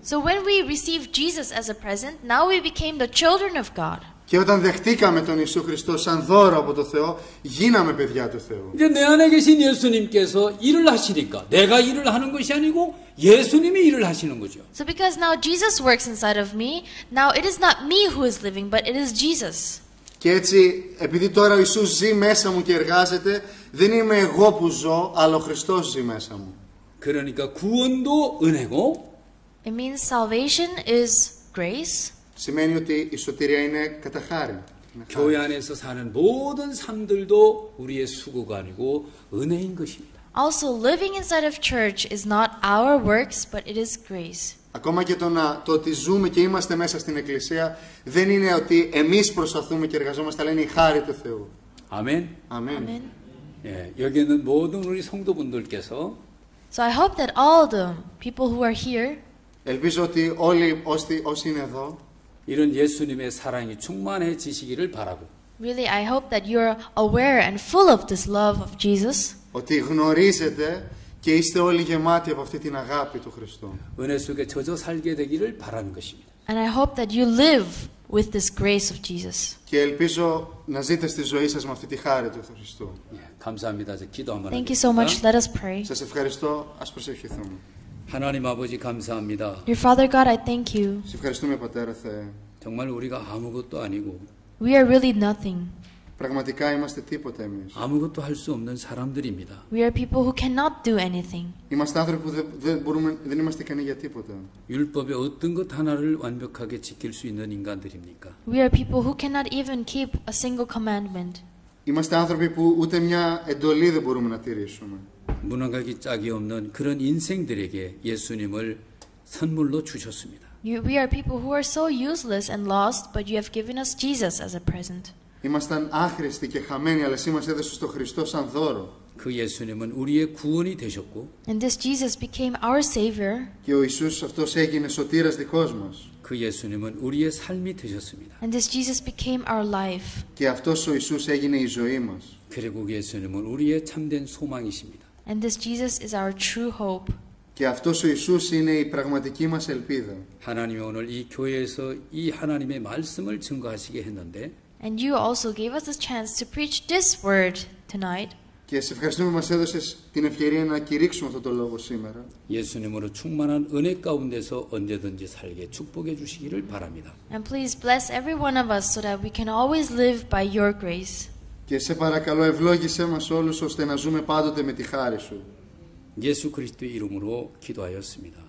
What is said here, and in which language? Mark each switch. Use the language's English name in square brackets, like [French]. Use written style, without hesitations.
[English] So when we received Jesus as a present, now we became the children of God. [Greek] Και όταν δεχτήκαμε τον Ιησού Χριστό σαν δώρο από το Θεό, γίναμε παιδιά του Θεού. [Korean] 이제 내 안에 계신 예수님께서 일을 하시니까 내가 일을 하는 것이 아니고 예수님이 일을 하시는 거죠. [English] So because now Jesus works inside of me, now it is not me who is living, but it is Jesus. [Greek] Και έτσι, επειδή τώρα ο Ιησούς ζει μέσα μου και εργάζεται, δεν είμαι εγώ που ζω, αλλά ο Χριστός ζει μέσα μου. [Korean] 그러니까 구원도 은혜고 [English] It means salvation is grace. [Greek] Σημαίνει ότι η σωτηρία είναι κατά χάριν. [Korean] 교회 안에서 사는 모든 삶들도 우리의 수고가 아니고 은혜인 것입니다. [English] Also, living inside of church is not our works, but it is grace. [Greek] Ακόμα και το ότι ζούμε και είμαστε μέσα στην Εκκλησία δεν είναι ότι εμείς προσπαθούμε και εργαζόμαστε, αλλά είναι η χάρη του Θεού. [Korean] 아멘. [Greek] Αμήν. [English] Amen. [Korean] 예, 여기 있는 모든 우리 성도분들께서 [English] So I hope that all the people who are here, [Greek] Ελπίζω ότι όλοι όσοι είναι εδώ [Korean] 이런 예수님의 사랑이 충만해지시기를 바라고 [English] really I hope that you're aware and full of this love of Jesus. [Greek] ότι γνωρίζετε και είστε όλοι γεμάτοι από αυτή την αγάπη του Χριστού. [Korean] 은혜 속에 젖어 살게 되기를 바라는 것입니다. [English] And I hope that you live with this grace of Jesus. [Greek] Και ελπίζω να ζείτε στη ζωή σας με αυτή τη χάρη του Χριστού. [Korean] 예, 감사합니다. 이제 기도 한번 [English] Thank you so much. [Korean] 하겠습니다. [English] Let us pray. [Greek] Σας ευχαριστώ. Ας προσευχηθούμε. [Korean] 하나님 아버지 감사합니다. [English] Dear Father God, I thank you. [Greek] Σε ευχαριστούμε, Πατέρα Θεέ. [Korean] 정말 우리가 아무것도 아니고 [English] We are really nothing. [Greek] Πραγματικά είμαστε τίποτα εμείς. [Korean] 아무것도 할 수 없는 사람들입니다. [English] We are people who cannot do anything. [Greek] Είμαστε άνθρωποι που δεν είμαστε ικανοί για τίποτα. [Korean] 율법의 어떤 것 하나를 완벽하게 지킬 수 있는 인간들입니까? [English] We are people who cannot even keep a single commandment. [Greek] Είμαστε άνθρωποι που ούτε μια εντολή δεν μπορούμε να τηρήσουμε. [Korean] 무능하기 짝이 없는 그런 인생들에게 예수님을 선물로 주셨습니다. [English] We are people who are so useless and lost, but you have given us Jesus as a present. [Greek] Ήμασταν άχρηστοι και χαμένοι, αλλά εσύ μας έδωσες στο Χριστό σαν δώρο. [Korean] 그 예수님은 우리의 구원이 되셨고 [English] And this Jesus became our Savior, [Greek] Και ο Ιησούς αυτός έγινε σωτήρας δικός μας. [Korean] 그 예수님은 우리의 삶이 되셨습니다. [English] and this Jesus became our life. [Greek] Και αυτός ο Ιησούς έγινε η ζωή μας. [Korean] 그리고 그 예수님은 우리의 참된 소망이십니다. [English] And this Jesus is our true hope. [Greek] Και αυτός ο Ιησούς είναι η πραγματική μας ελπίδα. [Korean] 하나님이 오늘 이 교회에서 이 하나님의 말씀을 증거하시게 했는데 [English] And you also gave us this chance to preach this word tonight. [Greek] Και σε ευχαριστούμε που μας έδωσες την ευκαιρία να κηρύξουμε αυτό το λόγο σήμερα. [Korean] 예수님으로 충만한 은혜 가운데서 언제든지 살게 축복해 주시기를 바랍니다. [English] And please bless every one of us so that we can always live by your grace. [Greek] Και σε παρακαλώ ευλόγησέ μας όλους ώστε να ζούμε πάντοτε με τη χάρη σου. [Korean] 예수 그리스도의 이름으로 기도하였습니다.